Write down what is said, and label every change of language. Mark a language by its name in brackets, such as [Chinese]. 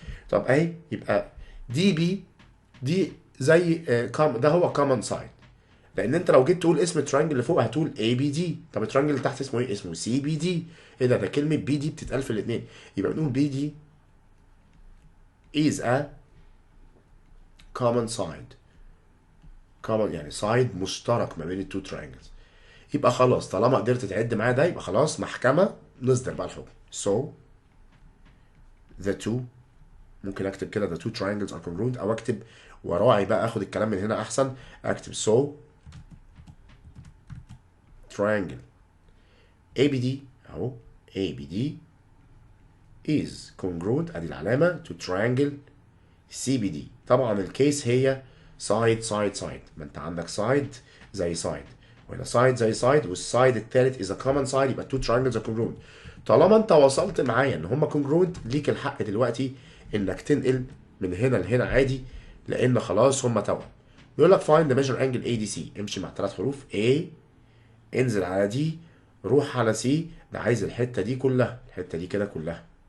[Arabic] طب أهي يبقى دي بي دي زي ده هو كومن سايد، لان انت لو جيت تقول اسم الترانجل اللي فوق هتقول اي بي دي، طب الترانجل اللي تحت اسمه ايه؟ اسمه سي بي دي. ايه ده كلمه بي دي بتتقال في الاثنين، يبقى بنقول بي دي [English] is a common side، [Arabic] common يعني سايد مشترك ما بين التو ترانجلز. يبقى خلاص طالما قدرت تعد معايا ده، يبقى خلاص محكمه نصدر بقى الحكم. [English] so the two، [Arabic] ممكن اكتب كده [English] the two triangles are congruent، [Arabic] او اكتب وراعي بقى اخد الكلام من هنا احسن، اكتب [English] so triangle ABD اهو ABD is congruent، ادي العلامة to triangle CBD. [Arabic] طبعا الكيس هي [English] side side side، [Arabic] ما انت عندك [English] side زي side، وهنا side زي side، والسايد التالت is a common side، يبقى two triangles are congruent. [Arabic] طالما انت وصلت معايا ان هما congruent، ليك الحق دلوقتي انك تنقل من هنا لهنا عادي، لان خلاص هما توأم. بيقول لك [English] find the measure angle ADC، [Arabic] امشي مع 3 حروف A، انزل على دي، روح على سي، ده عايز الحته دي كلها، الحته دي كده كلها.